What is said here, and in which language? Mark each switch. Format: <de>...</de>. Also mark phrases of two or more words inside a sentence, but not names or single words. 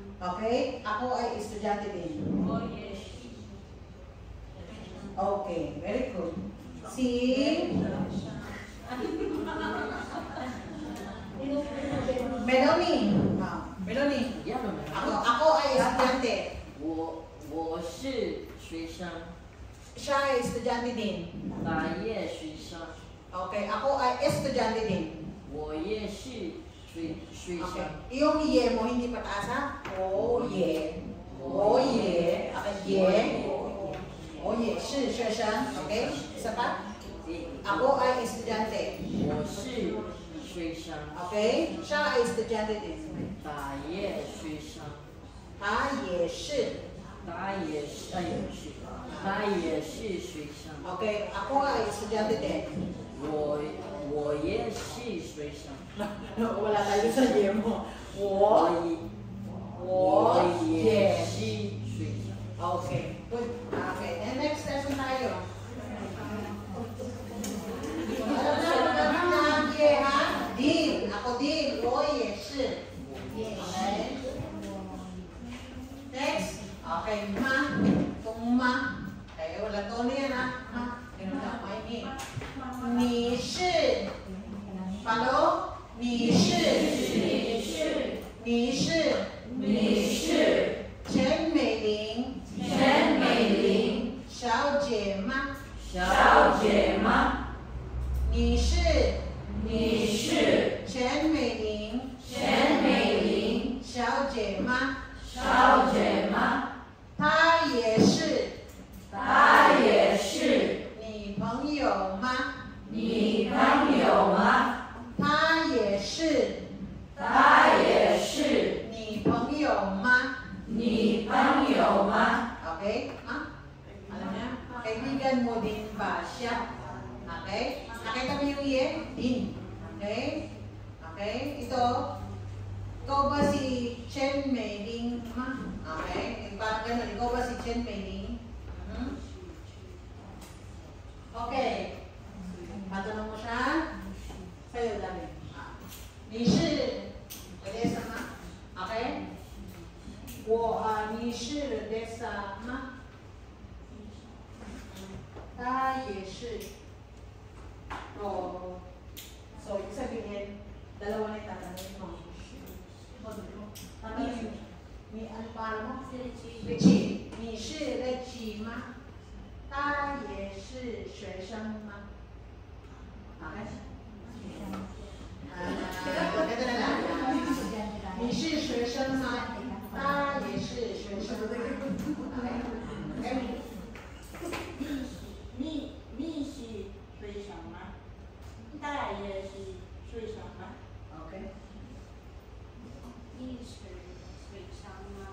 <tl>Okay, ako ay estudyante din. Oye si Shueshang.</tl> <en>Okay, very good.</en> <tl>Si Melanie. Melanie. Ako ay estudyante.</tl> <zh>我是学生，</zh> <tl>Siya ay estudyante din.</tl> <zh>他也学生，</zh> <tl>Okay, ako ay estudyante din.</tl> <zh>我也是学</zh> <tl>Okay.</tl> <zh>生。</zh> <tl>Yung ye mo hindi pataas ha? O ye. O ye. Okay, ye. O ye.</tl> <zh>是学生.</zh> <tl>Okay? Isa pa? Ako ay estudyante.</tl> <zh>我是学生，</zh> <tl>Okay? Siya ay estudyante din.</tl> <zh>他也学生，</zh> <tl>Ha? Ye. 是.</tl> <zh>他也是，他也是学生。</zh> <tl>Okay, ako ay estudyante din.</tl> <zh>我也是学生，</zh> <tl>Wala tayo sa ye mo.</tl> <zh>我也是学生。</zh> <tl>Okay, good.</tl> <en>Okay, and next lesson</en> <tl>tayo. Alam na, ye ha? Din. Ako din.</tl> <zh>我也是.</zh> <tl>Okay. Next. Okay, ma. Itong ma. Okay, wala tono yan ha. Ma. Ganun na, may ni.</tl> <zh>你是 follow 你是陈美玲小姐吗？你是陈美玲小姐吗？她也是你朋友吗？她也是你朋友吗 ？Okay?</zh> <tl>Alam niya? Kaibigan mo din ba siya? Okay? Nakita mo yung ye? Din. Okay? Okay? Ikaw ba si Chen Meiling ma? Okay? Parang ganun. Ikaw ba si Chen Meiling? Okay. Matanong mo siya? Sa'yo dami.</tl> <zh>你是 Desa 吗 ？Okay? 你是 Desa 吗？他也是。</zh> <tl>So, ibig sabihin, dalawa na itatanong mo. Ano pangalan mo? Richie.</tl> <zh>你是 Richie 吗？他也是学生吗？</zh> <tl>Okay? Ganito na lang.</tl> <zh>你是学生吗？他也是学生吗？</zh> <tl>Okay?</tl> <zh>你是学生吗？他也是学生吗？</zh> <tl>Okay?</tl> <zh>你是水上吗？</zh>